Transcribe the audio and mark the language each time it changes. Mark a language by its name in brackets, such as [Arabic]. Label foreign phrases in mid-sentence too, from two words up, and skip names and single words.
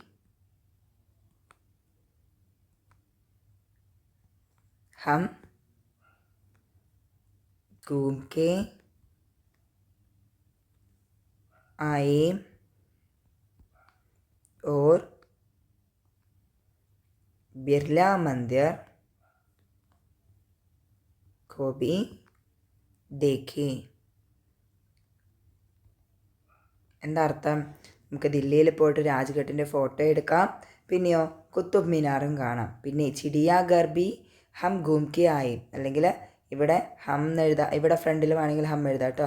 [Hindi] हम घूम के आए और बिरला मंदिर को भी देखे. [Malayalam] എന്താ അർത്ഥം? നമുക്ക് ദില്ലിയിൽ പോയിട്ട് രാജ്ഘട്ടിൻ്റെ ഫോട്ടോ എടുക്കാം, പിന്നെയോ കുത്തുബ് മീനാറും കാണാം, പിന്നെ [Hindi] चिड़ियाघर भी हम घूम के आए, [Malayalam] അല്ലെങ്കിൽ ഇവിടെ ഹം എഴുതാം, ഇവിടെ ഫ്രണ്ടിൽ വേണമെങ്കിൽ ഹം എഴുതാം കേട്ടോ.